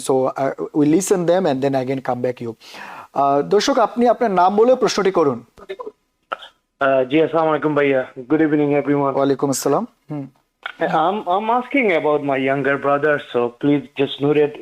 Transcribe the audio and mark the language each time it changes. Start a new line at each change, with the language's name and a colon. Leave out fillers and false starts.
English: So we listen them and then again come back you.
Bangla: দর্শক, আপনি আপনার নাম বলে প্রশ্নটি করুন। জি আসসালামু আলাইকুম ভাইয়া,
English: good evening everyone.
Bangla: ওয়ালাইকুম আসসালাম।
English: I'm asking about my younger brother, so please just note it.